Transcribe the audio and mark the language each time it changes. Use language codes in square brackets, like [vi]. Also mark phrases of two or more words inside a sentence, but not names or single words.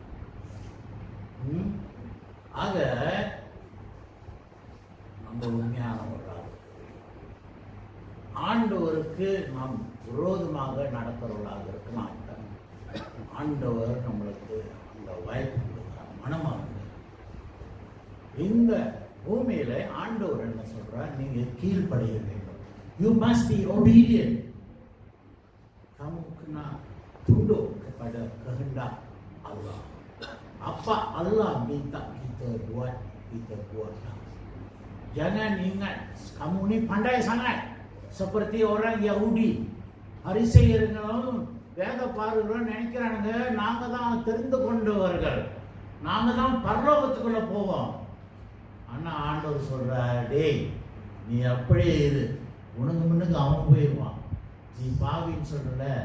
[ta] ஆக நம்ம உண்மையானவர்களாக ஆண்டவருக்கு நாம் விரோதமாக நடக்கிறவர்களாக இருக்கலாம். ஆண்டவர் நம்மளுக்கு அந்த வாய்ப்பு கொடுக்கிறார். மனமாகுங்க. இந்த பூமியில ஆண்டவர் என்ன சொல்றார்? நீங்க கீழ்ப்படைய வேண்டும். [en] you must be obedient. [ms] kamu kena tunduk kepada kehendak Allah. Apa Allah minta kita buat, kita buatlah. Jangan ingat kamu ni pandai sangat seperti orang Yahudi. [ta] பரிசேயர்களும் வேத பாருங்களும் நினைக்கிறானுங்க நாங்க தான் தெரிந்து கொண்டவர்கள், நாங்க தான் பரலோகத்துக்குள்ள போவோம். ஆனா ஆண்டவர் சொல்றார், டேய் நீ அப்படியே இரு, உனக்கு முன்னுக்கு அவன் போயிடுவான். நீ பாவின்னு சொல்லல.